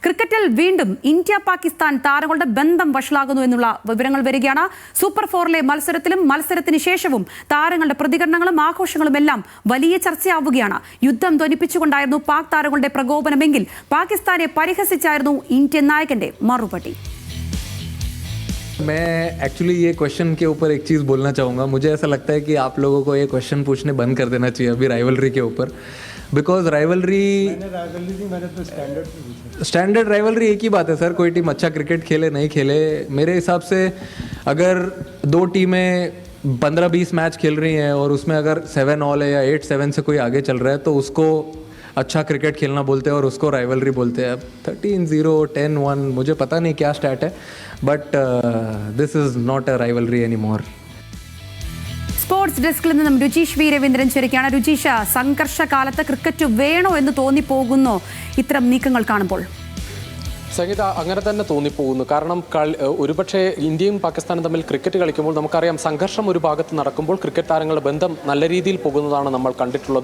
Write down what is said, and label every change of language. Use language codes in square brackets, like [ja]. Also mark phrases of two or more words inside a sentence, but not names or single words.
[ml] ക്രിക്കറ്റിൽ വീണ്ടും ഇന്ത്യ പാകിസ്ഥാൻ താരങ്ങളുടെ ബന്ധം വഷളാകുന്നു എന്നുള്ള വിവരങ്ങൾ വരികയാണ്. സൂപ്പർ ഫോറിലെ മത്സരത്തിന് ശേഷവും താരങ്ങളുടെ പ്രതികരണങ്ങളും ആഘോഷങ്ങളും എല്ലാം വലിയ ചർച്ചയാവുകയാണ്. യുദ്ധം ധ്വനിപ്പിച്ചുകൊണ്ടായിരുന്നു പാക് താരങ്ങളുടെ പ്രകോപനമെങ്കിൽ പാകിസ്ഥാനെ പരിഹസിച്ചായിരുന്നു ഇന്ത്യൻ നായകന്റെ മറുപടി. [hi] मैं एक्चुअली ये क्वेश्चन के ऊपर एक चीज़ बोलना चाहूँगा. मुझे ऐसा लगता है कि आप लोगों को ये क्वेश्चन पूछने बंद कर देना चाहिए अभी राइवलरी के ऊपर, [en] because rivalry standard rivalry [hi] एक ही बात है सर. कोई टीम अच्छा क्रिकेट खेले नहीं खेले, मेरे हिसाब से अगर दो टीमें 15-20 मैच खेल रही हैं और उसमें अगर 7 ऑल है या 8-7 से कोई आगे चल रहा है तो उसको अच्छा क्रिकेट खेलना बोलते हैं और उसको राइवलरी बोलते हैं. अब 13-0 10-1 मुझे पता नहीं क्या स्टैट है, [en] but this is not a rivalry any more. sports desk [ml] നിന്നും രുചീഷ് വി രവീന്ദ്രൻ ചേരുകയാണ്. രുചീഷ, സംഘർഷകാലത്ത് ക്രിക്കറ്റ് വേണോ എന്ന് തോന്നിപ്പോകുന്നോ ഇത്തരം നീക്കങ്ങൾ കാണുമ്പോൾ? സംഗീത, അങ്ങനെ തന്നെ തോന്നിപ്പോകുന്നു. കാരണം ഒരുപക്ഷെ ഇന്ത്യയും പാകിസ്ഥാനും തമ്മിൽ ക്രിക്കറ്റ് കളിക്കുമ്പോൾ നമുക്കറിയാം, സംഘർഷം ഒരു ഭാഗത്ത് നടക്കുമ്പോൾ ക്രിക്കറ്റ് താരങ്ങളുടെ ബന്ധം നല്ല രീതിയിൽ പോകുന്നതാണ് നമ്മൾ കണ്ടിട്ടുള്ളത്.